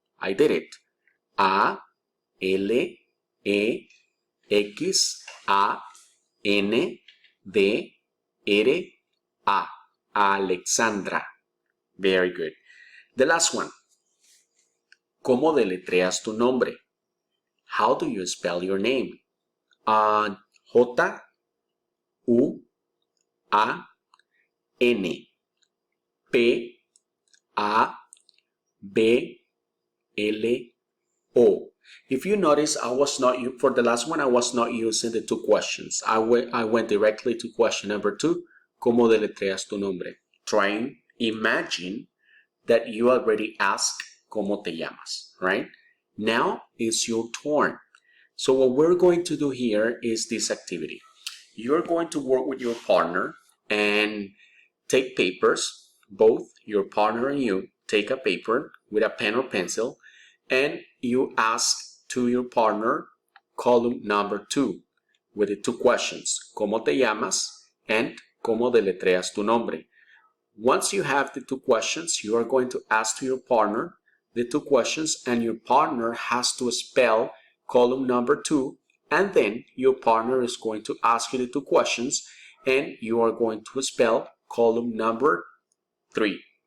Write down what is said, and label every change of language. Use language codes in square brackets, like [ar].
[en] I did it. A, L, E, X, A, N, D, R, A. Alexandra. Very good. The last one. [es] ¿Cómo deletreas tu nombre? [en] How do you spell your name? J, U, A, N, P, A, B, L, O. If you notice, for the last one, I was not using the 2 questions. I went directly to question number 2. [es] ¿Cómo deletreas tu nombre? [en] Imagine that you already asked [es] ¿Cómo te llamas? [en] Right? Now it's your turn. So what we're going to do here is this activity. You're going to work with your partner and take papers, both your partner and you, take a paper with a pen or pencil, and you ask to your partner column number 2 with the 2 questions, [es] ¿Cómo te llamas? And ¿Cómo deletreas tu nombre? [en] Once you have the 2 questions, you are going to ask to your partner the 2 questions, and your partner has to spell column number 2, and then your partner is going to ask you the 2 questions, and you are going to spell column number 3.